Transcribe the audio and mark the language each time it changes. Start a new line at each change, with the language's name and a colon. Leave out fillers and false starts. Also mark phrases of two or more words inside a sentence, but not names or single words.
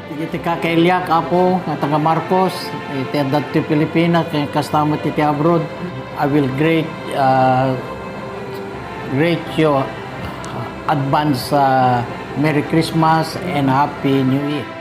Iloko: iti kakailyak apo nga taga Marcos, iti adat ti Pilipinas, kay kastamo iti abroad.
English: I will greet you advance Merry Christmas and Happy New Year.